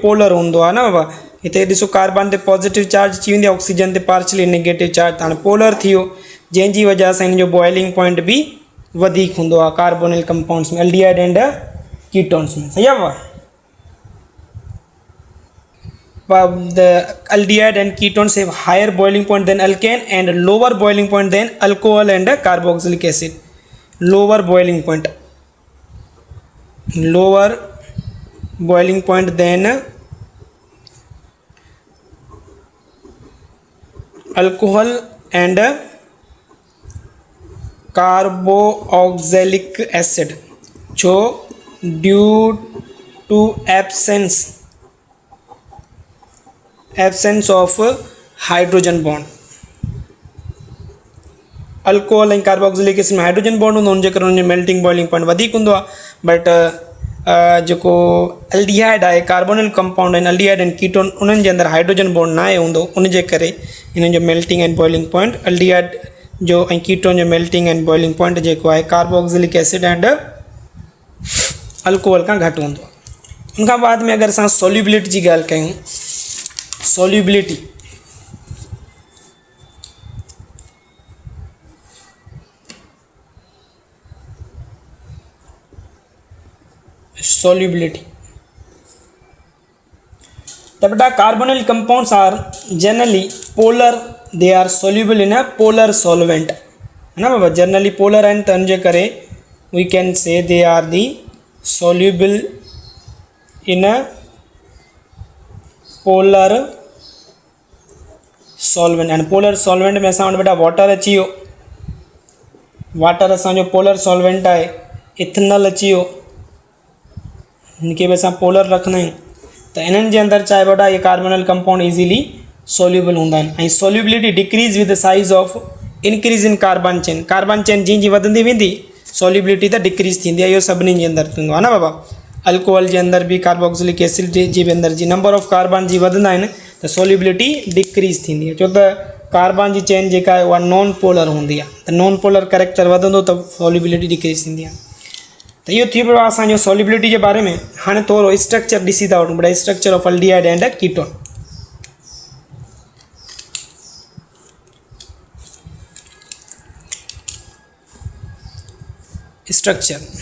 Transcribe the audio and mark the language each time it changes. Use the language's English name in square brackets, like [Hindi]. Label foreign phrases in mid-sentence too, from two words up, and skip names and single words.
[Sindhi] पोलर हूंदो आहे न बाबा हिते ॾिसो कार्बन ते [English] positive charge [Sindhi] अची वेंदी आहे ऑक्सीजन ते [English] partially negative charge [Sindhi] हाणे पोलर थी वियो जंहिंजी वजह सां हिन जो [English] boiling point [Sindhi] बि वधीक हूंदो आहे [English] carbonyl compounds [Sindhi] में [English] aldehyde and ketones [Sindhi] में सही आहे बाबा [English] the aldehyde and ketones have higher boiling point than alkane and lower boiling point than alcohol and carboxylic acid. Lower boiling point than alcohol and carboxylic acid so due to absence of hydrogen bond अल्कोहल ऐं carboxylic acid [Sindhi] में [English] hydrogen bond [Sindhi] हूंदो हुनजे करे हुनजो [English] melting boiling point [Sindhi] वधीक हूंदो आहे बट जेको एल्डिहाइड आहे [English] carbonyl compound [Sindhi] आहिनि [English] aldehyde and ketone [Sindhi] उन्हनि जे अंदरि [English] hydrogen bond [Sindhi] न आहे हूंदो उनजे करे हिननि जो [English] melting and boiling point [Sindhi] एल्डिहाइड जो ऐं कीटोन जो [English] melting and boiling point [Sindhi] जेको आहे [English] carboxylic acid and alcohol [Sindhi] खां घटि हूंदो आहे। उनखां बाद में अगरि असां सोल्यूबिलिटी जी ॻाल्हि कयूं solubility [English] the beta carbonyl compounds are generally polar they are soluble in a polar solvent [Hindi] है ना बाबा [English] generally polar and [Sindhi] तंजे करे [English] we can say they are the soluble in a polar solvent and polar solvent [Sindhi] में असां वटि बेटा वाटर अची वियो वाटर असांजो [English] polar solvent [Sindhi] आहे इथनॉल अची वियो हिनखे बि असां पोलर रखंदा आहियूं त इन्हनि जे अंदरि छा आहे बेटा इहे [English] carbonyl compound easily soluble [Sindhi] हूंदा आहिनि ऐं [English] solubility decrease with the size of increase in carbon chain [Sindhi] जीअं जीअं वधंदी वेंदी सोल्यूबिलिटी त डिक्रीज़ थींदी आहे इहो सभिनी जे अंदरि थींदो आहे न बाबा अल्कोहल जे अंदरि बि [English] carboxylic acid [Sindhi] जे बि अंदरि जी [English] number of carbon [Sindhi] जी वधंदा आहिनि त [English] solubility decrease [Sindhi] थींदी आहे छो त कार्बन जी चेन जेका आहे उहा [English] non polar [Sindhi] हूंदी आहे त [English] non polar character [Sindhi] वधंदो त [English] solubility decrease [Sindhi] थींदी आहे त इहो थी पियो आहे असांजो सोल्यूबिलिटी जे बारे में। हाणे थोरो स्ट्रक्चर ॾिसी था वठूं बेटा [English] structure of aldehyde and ketone structure